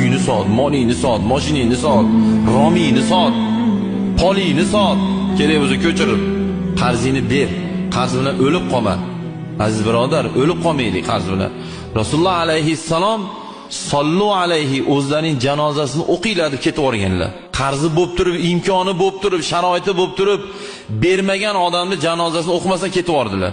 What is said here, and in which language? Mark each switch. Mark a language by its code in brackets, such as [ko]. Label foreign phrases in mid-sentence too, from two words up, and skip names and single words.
[uz] sot, molingni sot, mashinangni sot, romingni sot, polingni sot, kerak bo'lsa ko'chirib, qarzingni ber. Qarz bilan o'lib qolma. Aziz birodar, o'lib qolmaylik qarz bilan. Rasululloh alayhissalom sollu alayhi o'zlarining janozasini o'qinglar deb ketib o'rganlar. Qarzi bo'lib turib, imkoni bo'lib turib, sharoiti bo'lib turib, bermagan odamni janozasini o'qimasdan ketib o'rdilar.